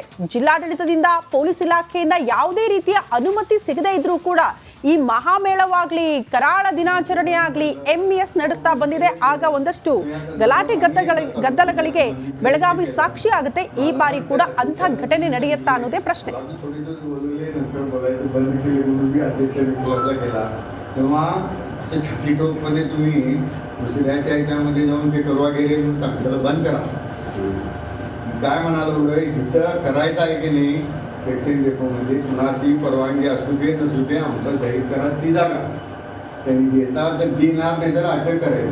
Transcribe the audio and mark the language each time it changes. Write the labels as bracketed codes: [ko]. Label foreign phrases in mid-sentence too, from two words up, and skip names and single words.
[kn] ಜಿಲ್ಲಾಡಳಿತದಿಂದ, ಪೊಲೀಸ್ ಇಲಾಖೆಯಿಂದ ಯಾವುದೇ ರೀತಿಯ ಅನುಮತಿ ಸಿಗದೇ ಇದ್ರೂ ಕೂಡ ಈ ಮಹಾಮೇಳವಾಗ್ಲಿ, ಕರಾಳ ದಿನಾಚರಣೆ ಆಗ್ಲಿ ಎಂಇಎಸ್ ನಡೆಸ್ತಾ ಬಂದಿದೆ. ಆಗ ಒಂದಷ್ಟು ಗಲಾಟೆ ಗದ್ದಲಗಳಿಗೆ ಬೆಳಗಾವಿ ಸಾಕ್ಷಿ ಆಗುತ್ತೆ. ಈ ಬಾರಿ ಕೂಡ ಅಂಥ ಘಟನೆ ನಡೆಯುತ್ತಾ ಅನ್ನೋದೇ ಪ್ರಶ್ನೆ. [mr] काय म्हणालो जिथं करायचं आहे की नाही वॅक्सिन डेपोमध्ये कुणाची परवानगी असू दे नसू दे आमचं जाहीर करा ती जागा त्यांनी देतात तर देणार नाही तर अटक करायला.